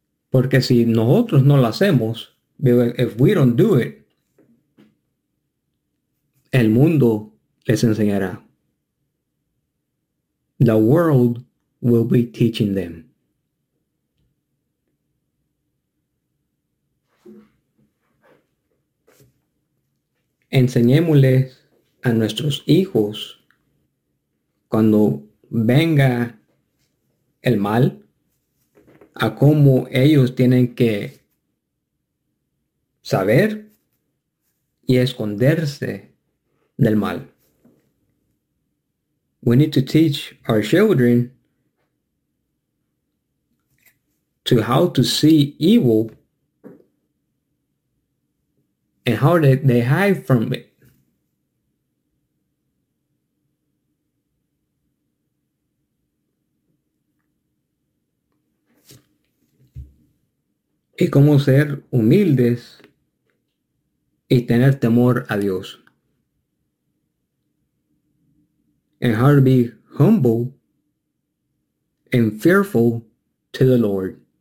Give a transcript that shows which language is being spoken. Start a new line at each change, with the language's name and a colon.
Spanish: Porque si nosotros no lo hacemos,
English: if we don't do it,
Spanish: el mundo les enseñará.
English: The world will be teaching them.
Spanish: Enseñémosles a nuestros hijos cuando venga el mal a cómo ellos tienen que saber y esconderse del mal.
English: We need to teach our children to how to see evil and how they hide from it.
Spanish: Y cómo ser humildes y tener temor a Dios.
English: And how to be humble and fearful to the Lord.